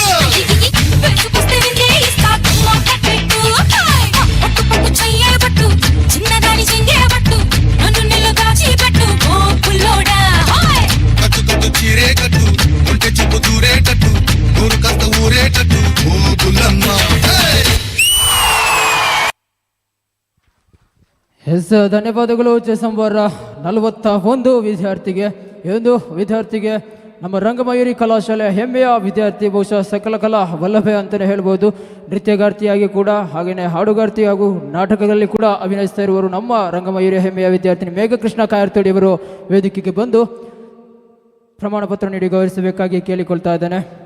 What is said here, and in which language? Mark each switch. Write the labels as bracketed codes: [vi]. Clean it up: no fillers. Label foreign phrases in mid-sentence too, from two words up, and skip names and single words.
[te] పెంచుకొస్తే విందే ఇస్తా టమాటా పెట్టు పట్టు పట్టు చెయ్యే పట్టు చిన్నదాని జింగే పట్టు నన్ను నిల్లు దాచి పెట్టు ఓ పుల్లోడా హాయ్ కట్టు కట్టు చీరే కట్టు ఒంటె చూపు దూరేటట్టు నోరు కాస్త ఊరేటట్టు ఓ బుల్లమ్మ [kn] ಎಸ್ ಧನ್ಯವಾದಗಳು ಚೆಸಂಬರ 41 ವಿದ್ಯಾರ್ಥಿಗೆ ಈ ಒಂದು ವಿದ್ಯಾರ್ಥಿಗೆ ನಮ್ಮ ರಂಗಮಯೂರಿ ಕಲಾಶಾಲೆಯ ಹೆಮ್ಮೆಯ ವಿದ್ಯಾರ್ಥಿ, ಬಹುಶಃ ಸಕಲ ಕಲಾ ವಲ್ಲಭೆ ಅಂತಲೇ ಹೇಳ್ಬೋದು. ನೃತ್ಯಗಾರ್ತಿಯಾಗಿ ಕೂಡ ಹಾಗೆಯೇ ಹಾಡುಗಾರ್ತಿ ಹಾಗೂ ನಾಟಕದಲ್ಲಿ ಕೂಡ ಅಭಿನಯಿಸ್ತಾ ಇರುವರು ನಮ್ಮ ರಂಗಮಯೂರಿಯ ಹೆಮ್ಮೆಯ ವಿದ್ಯಾರ್ಥಿನಿ ಮೇಘಕೃಷ್ಣ ಕಾಯರ್ತೋಡಿ ಅವರು ವೇದಿಕೆಗೆ ಬಂದು ಪ್ರಮಾಣ ಪತ್ರ ನೀಡಿ ಗೌರವಿಸಬೇಕಾಗಿ ಕೇಳಿಕೊಳ್ತಾ ಇದ್ದೇನೆ.